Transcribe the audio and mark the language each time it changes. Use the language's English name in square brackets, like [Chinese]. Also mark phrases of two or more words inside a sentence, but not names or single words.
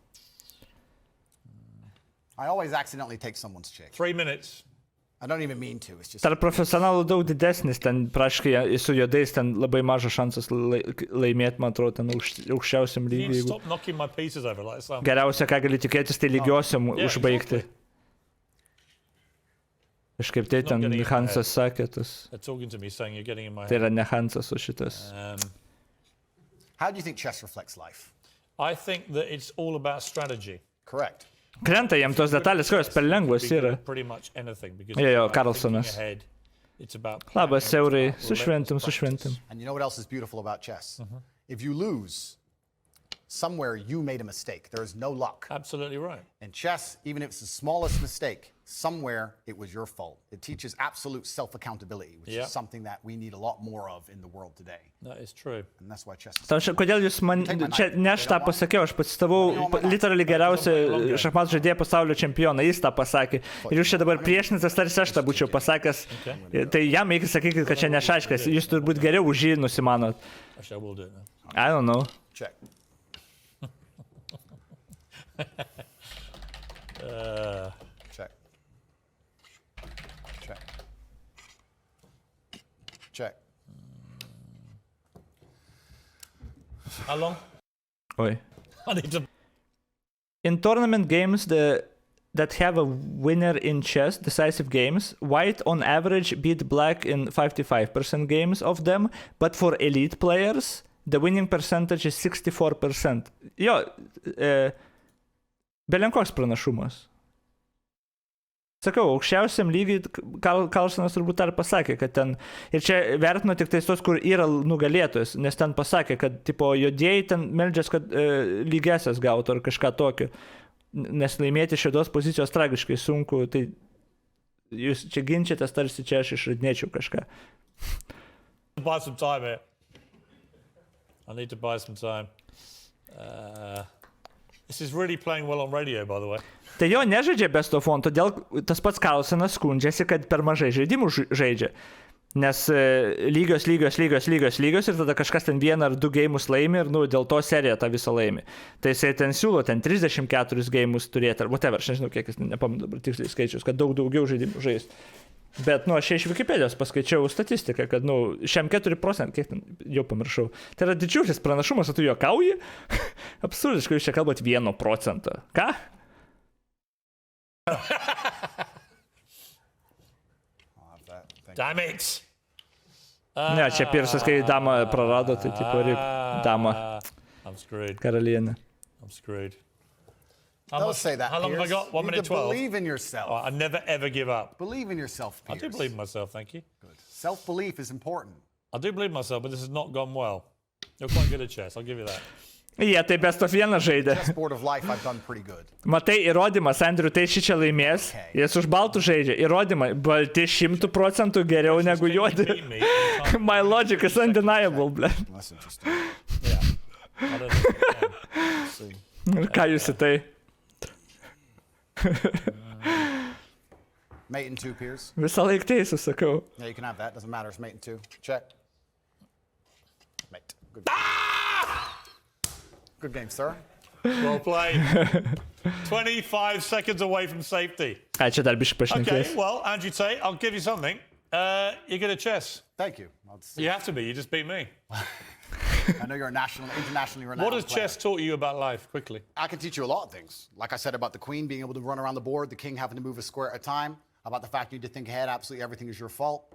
[English] I always accidentally take someone's chick. 3 minutes. I don't even mean to. It's just... [Lithuanian] Tarp profesionalų daug didesnis, ten praškai su juodais ten labai mažas šansas laimėti, man atrodo, ten aukščiausiam [English] You need [Lithuanian] lygiai. [English] to stop knocking my pieces over like some. [Lithuanian] Geriausia, ką gali tikėtis, tai lygiosiam užbaigti. Kažkaip tai ten Hansas sakė, tas. [English] They're talking to me saying you're getting in my [Lithuanian] Tai [English] head. [Lithuanian] yra ne Hansas, o šitas. [English] How do you think chess reflects life? I think that it's all about strategy. Correct. [Lithuanian] Krenta jam tos detalės, kurios per lengvos yra. [English] Pretty much anything. Because [Lithuanian] Jo, [English] it's about [Lithuanian] Carlsonas. [English] thinking ahead. It's about [Lithuanian] Labas, [English] planning, [Lithuanian] Eurai, su šventim. [English] And you know what else is beautiful about chess? If you lose, somewhere you made a mistake. There is no luck. Absolutely right. In chess, even if it's the smallest mistake, somewhere it was your fault. It teaches absolute self-accountability, which is something that we need a lot more of in the world today. That is true. And that's why chess is... [Lithuanian] Kodėl jūs man... Čia ne aš tą pasakiau, aš pacitavau literally geriausią šachmatų žaidėją pasaulio čempioną, jis tą pasakė. Ir jūs čia dabar priešinatės, tarsi aš tą būčiau pasakęs. Tai jam reikia sakyti, kad čia nešaiškas. Jūs turbūt geriau už jį nusimanot. [English] Actually, I will do it now. I don't know. Check. Check. Check. Check. How long? Oi. I need to... In tournament games that have a winner in chess, decisive games, white on average beat black in 55% games of them, but for elite players, the winning percentage is 64%. [Lithuanian] Jo, belenkoks pranašumas. Sakau, aukščiausiam lygiai Karlsonas turbūt dar pasakė, kad ten, ir čia vertino tik tais tos, kur yra nugalėtojas, nes ten pasakė, kad tipo juodieji ten meldžias, kad lygesias gautų ar kažką tokio, nes laimėti šios pozicijos tragiškai sunku, tai jūs čia ginčiatės, tarsi čia aš išradinėčiau kažką. [English] Buy some time here. I need to buy some time. This is really playing well on radio, by the way. [Lithuanian] Tai jo nežaidžia [English] best of one, [Lithuanian] todėl tas pats Karlsonas skundžiasi, kad per mažai žaidimų žaidžia. Nes lygios ir tada kažkas ten vieną ar du geimus laimi ir dėl to seriją tą visą laimi. Tai jisai ten siūlo ten 34 geimus turėti ar whatever, aš nežinau, kiek jis nepamenu dabar tiksliai skaičius, kad daugiau žaidimų žaisti. Bet, aš iš Wikipedijos paskaičiau statistiką, kad, šiam 4%, kiek ten, jau pamiršau. Tai yra didžiulis pranašumas, o tu juokauji? Absurdiškai, jūs čia kalbat 1%. Ką? [English] Damn it! [Lithuanian] Ne, čia Piersas, kai damą prarado, tai tipo ir damą. [English] I'm screwed. [Lithuanian] Karalienė. [English] I'm screwed. Don't say that, How long have I got? 1 minute 12. Believe in yourself. Oh, I never, ever give up. Believe in yourself, Piers. I do believe in myself, thank you. Good. Self-belief is important. I do believe in myself, but this has not gone well. You're quite good at chess, I'll give you that. [Lithuanian] Jie tai [English] best of [Lithuanian] vieną žaidė. [English] Chessboard of life, I've done pretty good. [Lithuanian] Matai, įrodymas, Andrew, tai šičia laimės. Jis už baltų žaidžia. Įrodymai, balti 100% geriau negu juodi. [English] My logic is undeniable, ble. That's interesting. Yeah. I don't know. [Lithuanian] Ir ką jūs į tai? [English] Mate in 2, Piers. [Lithuanian] Visą laiką teisų, sakau. [English] Yeah, you can have that. Doesn't matter. It's mate in 2. Check. Mate. Good. Good game, sir. Well played. 25 seconds away from safety. [Lithuanian] Ai, čia dar biškai pašnekės. [English] Okay, well, Andrew Tate, I'll give you something. You're good at chess. Thank you. You have to be. You just beat me. I know you're a internationally renowned What has player. chess taught you about life, quickly? I can teach you a lot of things. Like I said about the queen being able to run around the board, the king having to move a square at a time, about the fact you need to think ahead, absolutely everything is your fault.